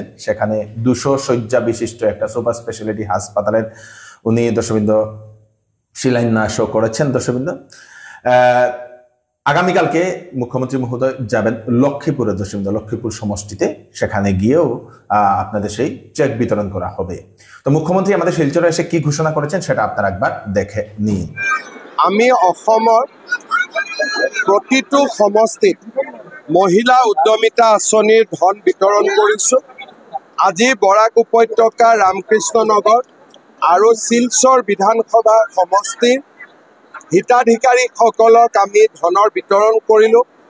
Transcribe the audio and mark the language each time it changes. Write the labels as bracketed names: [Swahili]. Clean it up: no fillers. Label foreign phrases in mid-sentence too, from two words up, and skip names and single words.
[Bangla] সেখানে 200 শয্যা বিশিষ্ট একটা সুপার স্পেশালিটি হাসপাতালের উনি দর্শকবৃন্দ শিলান্যাসও করেছেন। দর্শকবৃন্দ, আগামীকালকে মুখ্যমন্ত্রী মহোদয় যাবেন লক্ষ্মীপুরে দর্শকবৃন্দ, লক্ষ্মীপুর সমষ্টিতে। সেখানে গিয়েও আপনাদের সেই চেক বিতরণ করা হবে। তো মুখ্যমন্ত্রী আমাদের শিলচরে এসে কি ঘোষণা করেছেন সেটা আপনারা একবার দেখে নিন। [Assamese] আমি অসমৰ প্ৰতিটো সমষ্টিত মহিলা উদ্যমিতা আঁচনিৰ ধন বিতৰণ কৰিছোঁ। আজি বৰাক উপত্যকা, ৰামকৃষ্ণনগৰ আৰু শিলচৰ বিধানসভা সমষ্টিৰ হিতাধিকাৰীসকলক আমি ধনৰ বিতৰণ কৰিলোঁ।